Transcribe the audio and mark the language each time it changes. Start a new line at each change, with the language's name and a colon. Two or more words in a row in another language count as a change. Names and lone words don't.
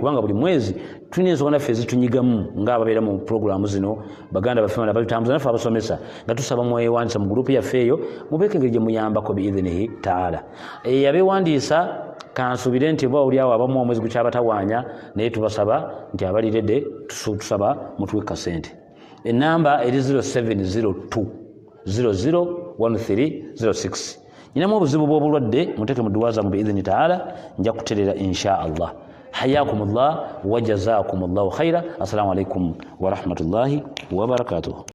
Ganda: kubanga buli mwezi tulina ensonga naffe ezitunyigamu ng'ababeera mu puroguramu zino baganda baffe batutambuza naffe abasomesa nga tusaba mwewandiisa mu gurupu yaffe eyo mubeeko engeri gye muyambako
Arabic: بإذنه تعالى
Ganda: abeewandiisa kansubire nti oba oliawo abamu omwezi gukyabatawaanya naye tubasaba nti abaliredde tusaba mutuwe kasente enamba eri 0702 001306 nyinamu obuzibu bw'obulwadde muteeke mu duwa zammwe
Arabic: بإذنه تعالى
Ganda: nja kuterera
Arabic: إن شاء الله حياكم الله وجزاكم الله خيرا السلام عليكم ورحمة الله وبركاته